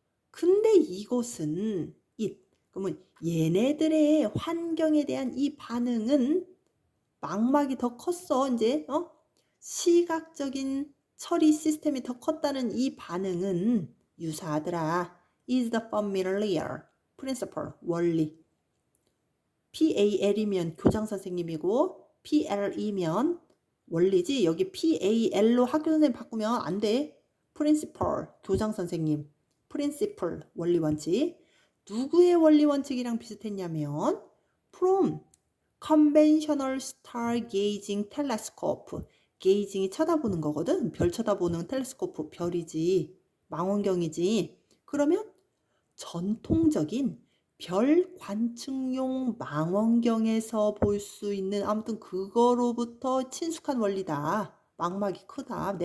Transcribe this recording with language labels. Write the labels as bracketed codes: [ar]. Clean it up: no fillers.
[ko] 근데 이것은 그러면 얘네들의 환경에 대한 이 반응은 망막이 더 컸어. 이제 시각적인 처리 시스템이 더 컸다는 이 반응은 유사하더라. [en] is the familiar principle 원리. [ko] PAL이면 교장 선생님이고 PL이면 원리지. 여기 PAL로 학교 선생님 바꾸면 안 돼. principal 교장 선생님. principle 원리 원칙. 누구의 원리 원칙이랑 비슷했냐면 [en] from conventional star gazing telescope. [ko] 게이징이 쳐다보는 거거든. 별 쳐다보는 텔레스코프 별이지. 망원경이지. 그러면 전통적인 별 관측용 망원경에서 볼 수 있는 아무튼 그거로부터 친숙한 원리다. 망막이 크다.